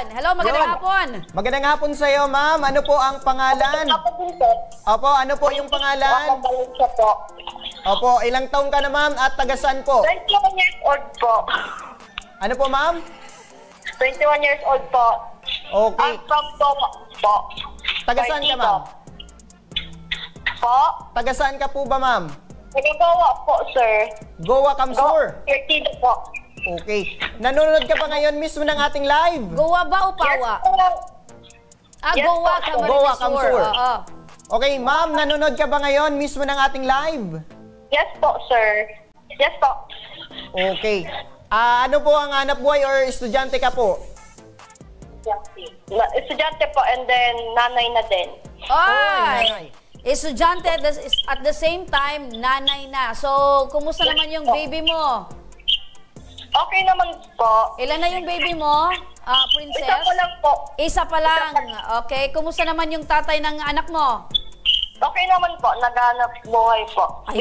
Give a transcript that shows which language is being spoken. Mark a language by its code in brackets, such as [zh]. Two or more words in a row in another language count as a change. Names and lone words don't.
[tl] Hello, magandang hapon. Magandang hapon sa iyo, ma'am. Ano po ang pangalan? Opo, ano po yung pangalan? Opo, ilang taong ka na, ma'am, at taga saan po? [en] 21 years old po. [tl] Ano po, ma'am? [en] 21 years old po. Okay. I'm from Goa po. [tl] Taga saan ka, ma'am? Po? Taga saan ka po ba, ma'am? Taga Goa po, sir. Goa, Kamsur? Goa, po. Okay. Nanonood ka ba ngayon mismo ng ating live? Goa ba o Pawa? Yes, Goa, po. Camarines Goa, Sur. Camsur. Oo. Okay, ma'am, nanonood ka ba ngayon mismo ng ating live? [en] Yes po, sir. Yes po. [tl] Okay. Ano po ang hanap buhay or estudyante ka po? Estudyante po [en] and then [tl] nanay na din. [en] Ay! Estudyante at the same time, [tl] nanay na. So, kumusta naman yung baby mo? Okay naman po. Ilan na yung baby mo, princess? Isa po lang po. Isa pa lang. Okay. Kumusta naman yung tatay ng anak mo? Okay naman po. Naghanap buhay po. Ayun.